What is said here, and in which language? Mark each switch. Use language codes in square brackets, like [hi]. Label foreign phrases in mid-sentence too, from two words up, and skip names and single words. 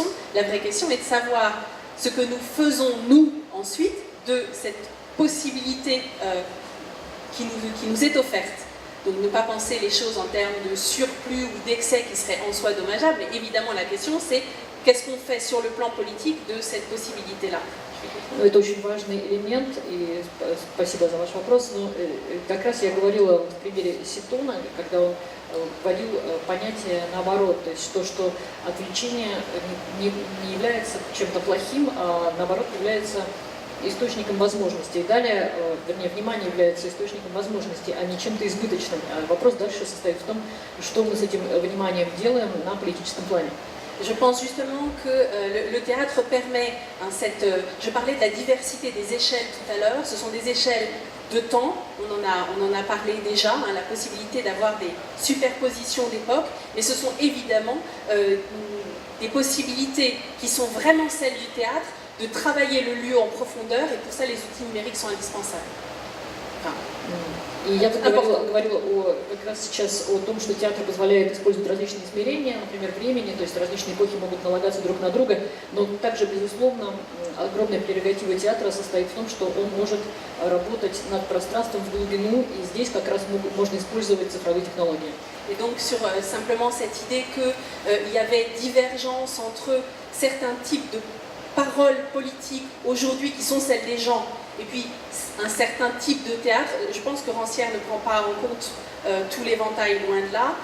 [fr] La vraie question est de savoir ce que nous faisons nous ensuite de cette possibilité qui nous est offerte. Donc ne pas penser les choses en termes de surplus ou d'excès qui seraient en soi dommageables, mais évidemment la question c'est qu'est-ce qu'on fait sur le plan politique de cette possibilité-là. [ru] Это очень важный элемент, и спасибо за ваш вопрос. Но как раз я говорила в примере Ситона, когда он вводил понятие наоборот, то есть то, что отвлечение не является чем-то плохим, а наоборот является источником возможностей. Далее, вернее, внимание является источником возможностей, а не чем-то избыточным. А вопрос дальше состоит в том, что мы с этим вниманием делаем на политическом плане. [fr] Je pense justement que le théâtre permet je parlais de la diversité des échelles tout à l'heure, ce sont des échelles de temps, on en a parlé déjà, la possibilité d'avoir des superpositions d'époques, mais ce sont évidemment des possibilités qui sont vraiment celles du théâtre, de travailler le lieu en profondeur, et pour ça les outils numériques sont indispensables. [ru] И я говорила как раз сейчас о том, что театр позволяет использовать различные измерения, например, времени, то есть различные эпохи могут налагаться друг на друга, но также, безусловно, огромная прерогатива театра состоит в том, что он может работать над пространством в глубину, и здесь как раз можно использовать цифровые технологии. [fr] Et donc sur simplement cette idée qu'il y avait divergence entre certains types de paroles politiques aujourd'hui qui sont celles des gens, et puis un certain type de théâtre. Je pense que Rancière ne prend pas en compte tout l'éventail, loin de là.